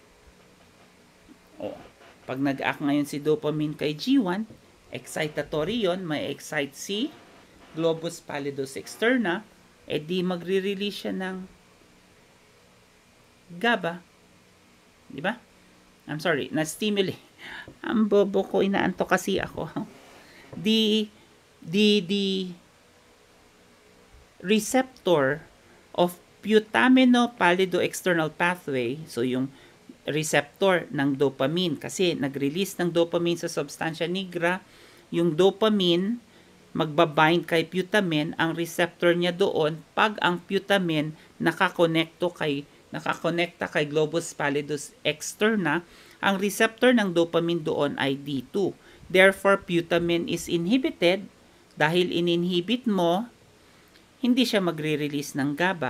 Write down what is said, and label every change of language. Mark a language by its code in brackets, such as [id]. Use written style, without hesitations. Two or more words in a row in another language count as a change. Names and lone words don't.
[tl] O, pag nag-act ngayon si dopamine kay G1, excitatory yon, may excite si globus pallidus externa, di magre-release siya ng GABA. Di ba? [en] I'm sorry, [tl] na-stimulate. Ang bobo ko, inaanto kasi ako. [en] The receptor of putamino pallido external pathway, [tl] so yung receptor ng dopamine, kasi nag-release ng dopamine sa substantia nigra, yung dopamine magbabind kay putamen, ang receptor niya doon pag ang putamen nakakonekta kay globus pallidus externa, ang receptor ng dopamine doon ay D2. [en] Therefore, putamen is inhibited. [tl] Dahil ininhibit mo, hindi siya magre-release ng GABA.